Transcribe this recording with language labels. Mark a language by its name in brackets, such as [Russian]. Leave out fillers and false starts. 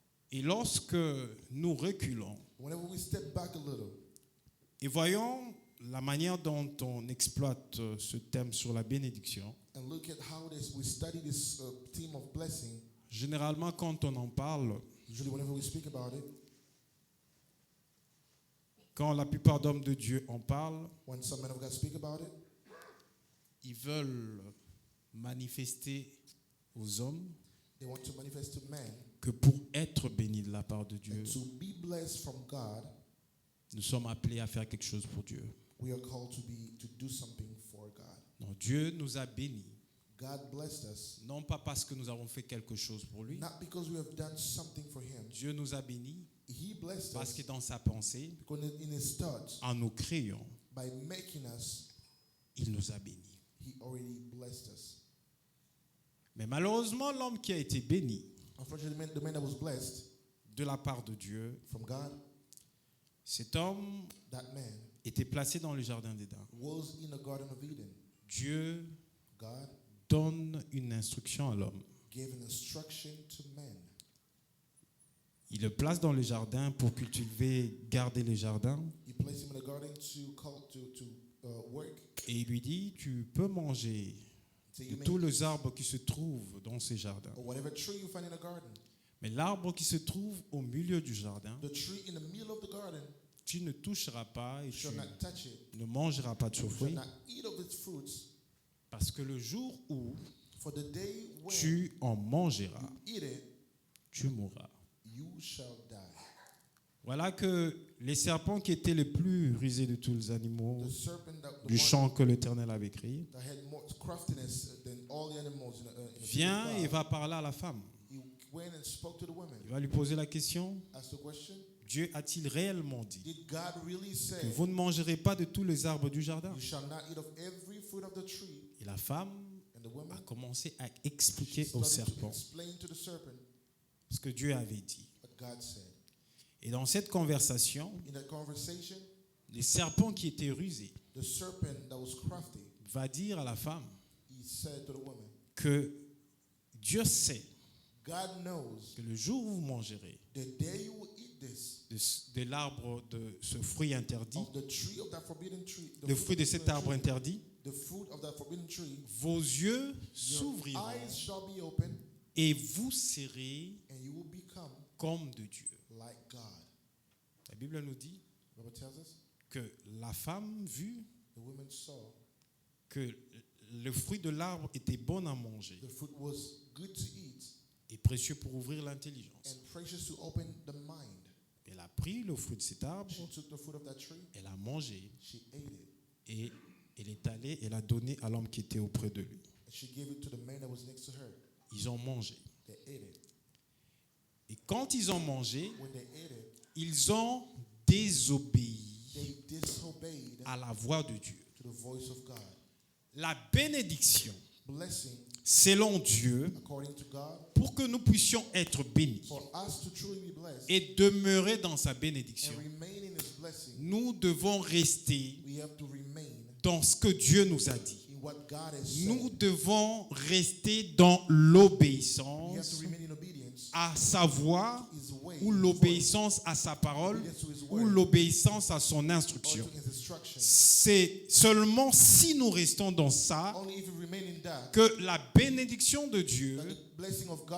[French] Et lorsque nous reculons [English] Whenever we step back a little [French] et voyons la manière dont on exploite ce thème sur la bénédiction, [English] and look at how we study this theme of blessing, [French] généralement quand on en parle, [English] usually whenever we speak about it, [French] quand la plupart d'hommes de Dieu en parlent, [English] when some men of God speak about it, [French] ils veulent manifester aux hommes [English] they want to manifest to man [French] que pour être bénis de la part de Dieu, [English] and to be blessed from God, [French] nous sommes appelés à faire quelque chose pour Dieu. [English] we are called to do something for God. [French] Non, Dieu nous a bénis, [English] God blessed us, [French] non pas parce que nous avons fait quelque chose pour lui. [English] not because we have done something for him. [French] Dieu nous a bénis [English] He blessed [French] parce [English] us [French] que dans sa pensée, [English] because in his thoughts, [French] en nous créant, [English] by making us, [French] il nous a bénis. [English] he already blessed us. [French] Mais malheureusement, l'homme qui a été béni [English] Unfortunately, the man that was blessed [French] de la part de Dieu, [English] from God, [French] cet homme [English] that man [French] était placé dans le jardin d'Éden. [English] was in the Garden of Eden. [French] Dieu [English] God [French] donne une instruction à l'homme. [English] gave an instruction to man. [French] Il le place dans le jardin pour cultiver, garder le jardin. [English] He placed him in the garden to work. [French] Et il lui dit, tu peux manger [English] So [French] de [English] you may, [French] tous les arbres qui se trouvent dans ces jardins. [English] or whatever tree you find in the garden. [French] Mais l'arbre qui se trouve au milieu du jardin, [English] the tree in the middle of the garden, [French] tu ne toucheras pas et tu [English] shall not touch it, [French] ne mangeras pas de ce [English] shall [French] fruit, [English] not eat of its fruits, [French] parce que le jour où [English] for the day when [French] tu en mangeras, [English] you eat it, [French] tu mourras. [English] you shall die. [French] Voilà que les serpents qui étaient les plus rusés de tous les animaux [English] The serpent that, [French] du champ que l'Éternel avait créé, [English] that had more craftiness than all the animals in the [French] vient [English] field of [French] et [English] God, [French] va parler à la femme. [English] he went and spoke to the woman. [French] Il va lui poser la question, [English] Asked the question, [French] Dieu a-t-il réellement dit [English] did God really say, [French] que vous ne mangerez pas de tous les arbres du jardin? [English] you shall not eat of every fruit of the tree? [French] Et la femme [English] And the woman [French] a commencé à expliquer au [English] started to explain to the serpent [French] ce que Dieu avait dit. [English] what God said. [French] Et dans cette conversation, [English] In that conversation, [French] le serpent qui était rusé [English] the serpent that was crafty, [French] va dire à la femme [English] he said to the woman, [French] que Dieu sait [English] God knows [French] que le jour où vous mangerez [English] the day you will eat this, [French] de l'arbre de ce fruit interdit, [English] of the tree of that forbidden tree, [French] le fruit de cet arbre interdit, [English] the fruit of that forbidden tree, [French] vos yeux [English] your [French] s'ouvriront [English] eyes shall be open [French] et vous serez [English] and you will become [French] comme de Dieu. [English] like God. [French] La Bible nous dit [English] The Bible tells us [French] que la femme vit [English] the woman saw [French] que le fruit de l'arbre était bon à manger [English] the fruit was good to eat [French] et précieux pour ouvrir l'intelligence. [English] and precious to open the mind. [French] Elle a pris le fruit de cet arbre, [English] She took the fruit of that tree, [French] elle a mangé [English] she ate it, [French] et elle est allée et l'a donné à l'homme qui était auprès de lui. [English] and she gave it to the man that was next to her. [French] Ils ont mangé. [English] They ate it. [French] Et quand ils ont mangé, [English] When they ate it, [French] ils ont désobéi [English] they disobeyed [French] à la voix de Dieu. [English] to the voice of God. [French] La bénédiction, [English] Blessing, [French] selon Dieu, [English] according to God, [French] pour que nous puissions être bénis [English] for us to truly be blessed [French] et demeurer dans sa bénédiction, [English] and remain in His blessing, [French] nous devons rester [English] we have to remain [French] dans ce que Dieu nous a dit. [English] in what God has said. [French] Nous devons rester dans [English] We have to [French] l'obéissance [English] remain in obedience [French] à sa voix [English] to His way, [French] ou l'obéissance à sa parole [English] obedience to His [French] ou [English] word, [French] l'obéissance à son [English] or [French] instruction. [English] to His instruction. [French] C'est seulement si nous restons dans ça [English] Only if we remain in that, [French] que la bénédiction de Dieu [English] that the blessing of God